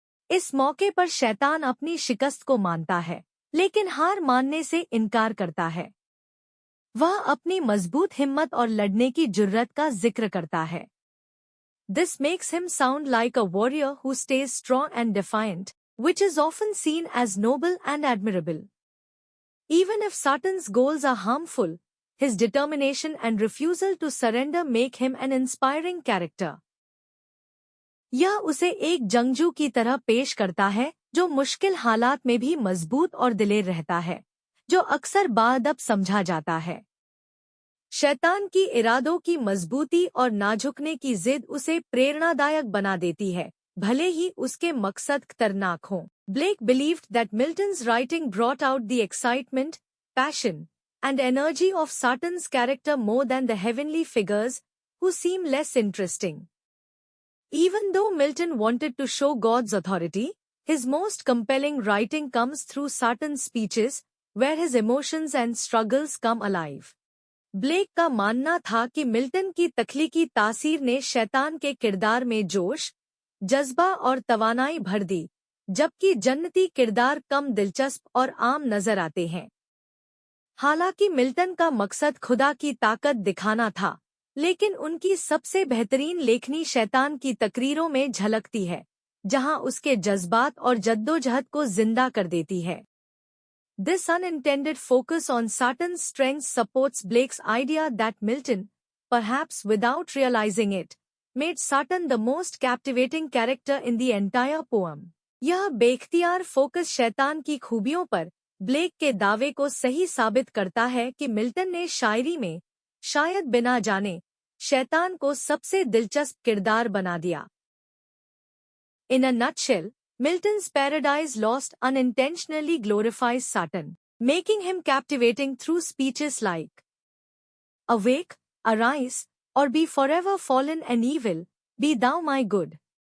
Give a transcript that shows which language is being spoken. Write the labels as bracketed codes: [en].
[hi] इस मौके पर शैतान अपनी शिकस्त को मानता है, लेकिन हार मानने से इनकार करता है। वह अपनी मजबूत हिम्मत और लड़ने की जुर्रत का जिक्र करता है। [en] This makes him sound like a warrior who stays strong and defiant, which is often seen as noble and admirable. Even if Satan's goals are harmful, his determination and refusal to surrender make him an inspiring character. [hi] यह उसे एक जंगजू की तरह पेश करता है जो मुश्किल हालात में भी मजबूत और दिलेर रहता है, जो अक्सर बाअदब समझा जाता है। शैतान की इरादों की मजबूती और नाझुकने की जिद उसे प्रेरणादायक बना देती है, भले ही उसके मकसद खतरनाक हों। [en] Blake believed that Milton's writing brought out the excitement, passion, and energy of Satan's character more than the heavenly figures, who seem less interesting. Even though Milton wanted to show God's authority, his most compelling writing comes through Satan's speeches, where his emotions and struggles come alive. [hi] Black का मानना था कि Milton की तख्लीकी तासीर ने शैतान के किरदार में जोश, जज्बा और तवानाई भर दी, जबकि जन्नती किरदार कम दिलचस्प और आम नजर आते हैं। हालांकि मिल्टन का मकसद खुदा की ताकत दिखाना था, लेकिन उनकी सबसे बेहतरीन लेखनी शैतान की तकरीरों में झलकती है, जहां उसके जज्बात और जद्दोजहद को जिंदा कर देती है। [en] This unintended focus on Satan's strengths supports Blake's idea that Milton, perhaps without realizing it, made Satan the most captivating character in the entire poem. [hi] यह बेख्तियार फोकस शैतान की खूबियों पर ब्लेक के दावे को सही साबित करता है कि मिल्टन ने शायरी में, शायद बिना जाने, शैतान को सबसे दिलचस्प किरदार बना दिया। [en] In a nutshell, Milton's Paradise Lost unintentionally glorifies Satan, making him captivating through speeches like, "Awake, arise, or be forever fallen and evil, be thou my good."